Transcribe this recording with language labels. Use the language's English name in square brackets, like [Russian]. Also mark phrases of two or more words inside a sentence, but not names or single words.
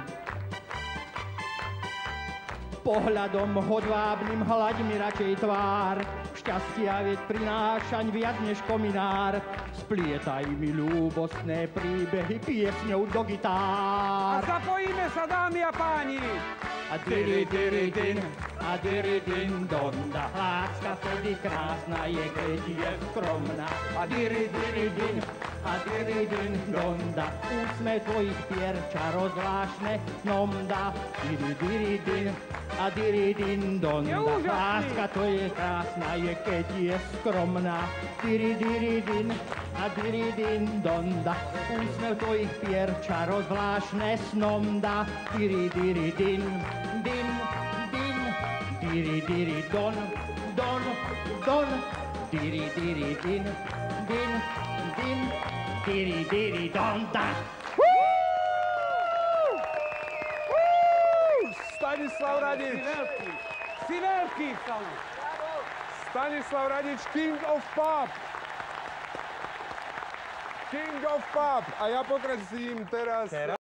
[Slovak] Pohľadom hodvábnym hľaď mi radšej tvár, šťastia veď prinášaň viac než kominár. Splietaj mi ľúbostné príbehy piesňou do gitár. A zapojíme sa, dámy a páni! A diri, diri, din, a diri, din, donda. Láska vtedy krásna je, keď je skromná. A diri, diri, din, a diri, din, donda. Úsmev tvojich pier čaro zvláštne snom dá. Diri, diri, din, a diri, din, donda. Láska to je krásna je, keď je skromná. Diri, diri, din, a diri, din, donda. Úsmev tvojich pier čaro zvláštne snom dá. Diri, diri, din, din, din, diri, diri, don, don, don, diri, diri, din, din, din, diri, diri, don, da. Stanislav Radič! Si veľký, Stano! Stanislav Radič, [English] King of Pop! King of Pop! [Slovak] A ja pokračujem teraz...